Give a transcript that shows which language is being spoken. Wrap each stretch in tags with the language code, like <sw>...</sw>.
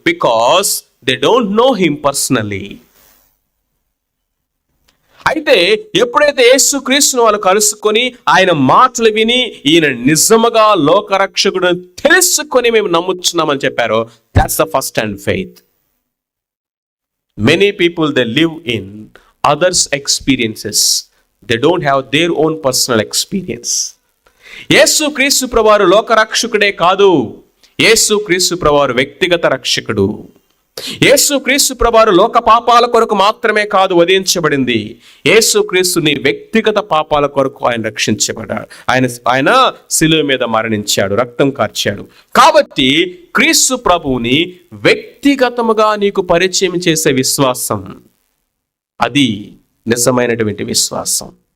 <en>Because they don't know him personally.</en> <te>అయితే ఎప్పుడైతే యేసుక్రీస్తును వాళ్ళు కలుసుకొని ఆయన మాటలు విని ఈయన నిజముగా లోకరక్షకుడు తెలుసుకొని మేము నమ్ముచున్నామని చెప్పారో,</te> <en>that's the first hand faith. Many people, they live in others' experiences. They don't have their own personal experience.</en> <te>యేసుక్రీస్తు ప్రభువారు లోకరక్షకుడే కాదు, యేసుక్రీస్తు ప్రభువారు వ్యక్తిగత రక్షకుడు. యేసుక్రీస్తు ప్రభువారు లోక పాపాల కొరకు మాత్రమే కాదు వధించబడింది, యేసుక్రీస్తుని వ్యక్తిగత పాపాల కొరకు ఆయన రక్షించబడ్డాడు. ఆయన శిలువ మీద మరణించాడు, రక్తం కార్చాడు. కాబట్టి క్రీస్తు ప్రభువుని వ్యక్తిగతముగా నీకు పరిచయం చేసే విశ్వాసం, అది నిజమైనటువంటి విశ్వాసం.</te>